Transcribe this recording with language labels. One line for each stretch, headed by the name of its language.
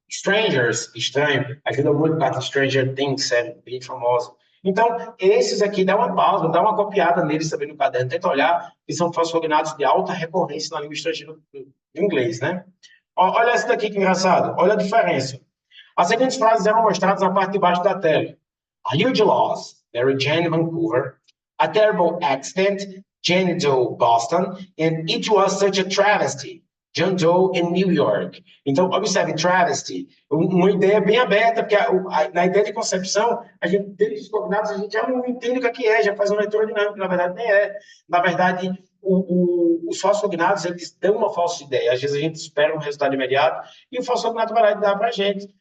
Portuguese: Strangers, estranho. Ajuda muito para Stranger Things, série bem famosa. Então, esses aqui, dá uma pausa, dá uma copiada neles também no caderno, tenta olhar, que são falsos de alta recorrência na língua estrangeira do inglês, né? Olha essa daqui que engraçado, olha a diferença. As seguintes frases eram mostradas na parte de baixo da tela.
English: A huge loss, Mary Jane Vancouver. A terrible accident, Jane Doe Boston. And it was such a travesty, John Doe in New York.
Portuguese: Então, observe, travesty, uma ideia bem aberta, porque na ideia de concepção, a gente, dentro dos combinados, a gente já não entende o que é, já faz uma leitura dinâmica, na verdade nem é. Na verdade, os falsos cognatos, eles dão uma falsa ideia. Às vezes a gente espera um resultado imediato e o falso cognato vai lá e dá para a gente.